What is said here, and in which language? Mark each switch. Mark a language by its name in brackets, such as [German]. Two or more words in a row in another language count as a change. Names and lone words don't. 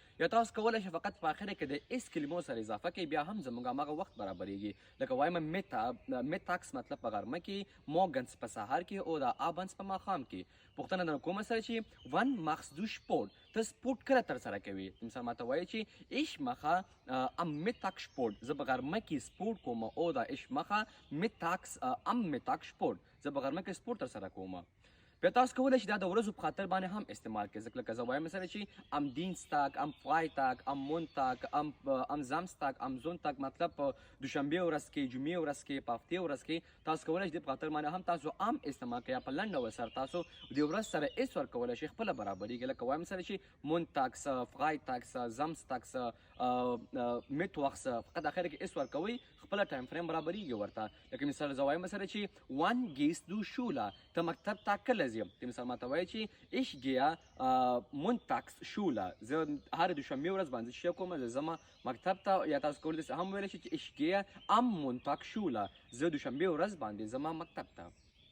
[Pashto] یا تاسو کولی شئ فقط په اخره کې د اس کلمو سره اضافه کوئ، بیا هم زموږ هماغه وخت برابرېږي. لکه وایم میتاکس مطلب په غرمه کې، موګنس په سهار کې او د آبنس په ماښام کې. پوښتنه درنه کومه سره چې [German] Wann machst du Sport, [Pashto] ته سپورت کله ترسره کوي؟ مثال ماته وایي چې [German] ich mache am Mittag Sport، [Pashto] زه په غرمه کې سپورت کوم. او دا [German] ich mache mittags am Mittag Sport، [Pashto] زه په غرمه کې سپورت ترسره کوم. بیا تاسو کولی شئ دا د ورځو په خاطر باندې هم استعمال کړئ. ځکه لکه زه وایم مثلا چې [German] am Dienstag, am Freitag, am Montag, am Samstag, am Sonntag, [Pashto] مطلب په دوشنبې ورځ کې، جمعې ورځ کې، په هفتې ورځ کې. تاسو کولی شئ دې په خاطر باندې هم تاسو ام استعمال کړئ. یا په لنډ ډول سره تاسو د ورځ سره اس ورکولی شئ، خپله برابرېږي. لکه وایم مثلا چې [German] montags, freitags, samstags, mittwochs, [Pashto] فقط اخر کې اس ورکوئ، خپله ټایم فریم برابرېږي ورته. لکه مثال زه وایم مثلا چې [German] Wann gehst du Schule, [Pashto] ته مکتب ته کله ځې؟ ته مثال ماته وایي چې [German] ich gehe montags Schule، [Pashto] زه هر دوشنبې ورځ باندې څه کوم؟ زه ځم مکتب ته. یا تاسو کولی شئ هم ویلی شئ چې [German] ich gehe am Montag Schule، [Pashto] زه دوشنبې ورځ باندې ځم مکتب ته.